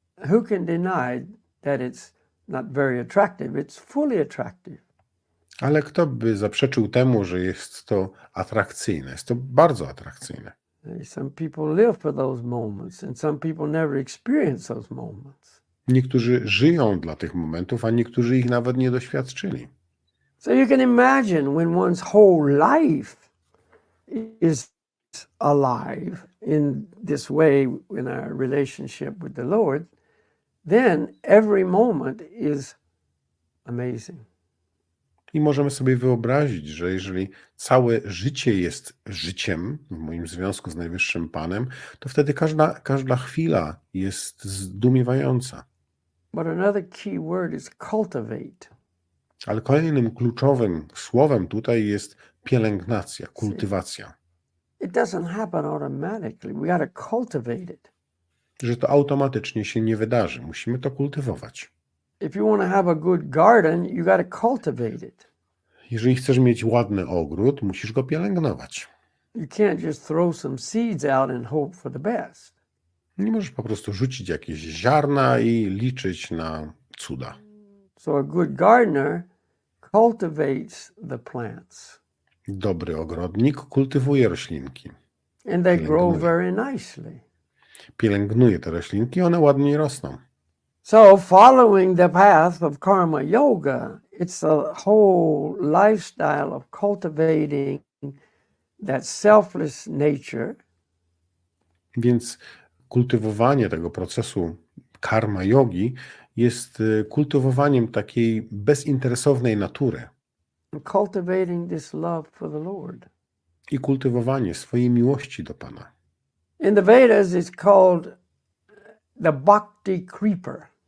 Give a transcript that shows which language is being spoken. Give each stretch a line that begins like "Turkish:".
English: Who can deny that it's not very attractive? It's fully attractive.
Polish: Ale kto by zaprzeczył temu, że jest to atrakcyjne? Jest to bardzo atrakcyjne.
English: Some people live for those moments, and some people never experience those moments.
Polish: Niektórzy żyją dla tych momentów, a niektórzy ich nawet nie doświadczyli.
English: So you can imagine when one's whole life is alive in this way in our relationship with the Lord, then every moment is amazing.
Polish: I możemy sobie wyobrazić, że jeżeli całe życie jest życiem, w moim związku z Najwyższym Panem, to wtedy każda chwila jest zdumiewająca.
English: But another key word is cultivate.
Polish: Ale kolejnym kluczowym słowem tutaj jest pielęgnacja, kultywacja.
English: It doesn't happen automatically. We got to cultivate it.
Polish: Że to automatycznie się nie wydarzy. Musimy to kultywować.
English: If you want to have a good garden, you got to cultivate it.
Polish: Jeżeli chcesz mieć ładny ogród, musisz go pielęgnować.
English: You can't just throw some seeds out and hope for the best.
Polish: Nie możesz po prostu rzucić jakieś ziarna i liczyć na cuda.
English: So a good gardener cultivates the plants.
Polish: Dobry ogrodnik kultywuje roślinki.
English: And they grow very nicely.
Polish: Pielęgnuje te roślinki, one ładnie rosną.
English: So following the path of karma yoga, it's a whole lifestyle of cultivating that selfless nature.
Polish: Więc kultywowanie tego procesu karma jogi jest kultywowaniem takiej bezinteresownej natury
English: And cultivating this love for the Lord.
Polish: i kultywowanie swojej miłości do Pana.
English: In the Vedas, it's called the bhakti creeper.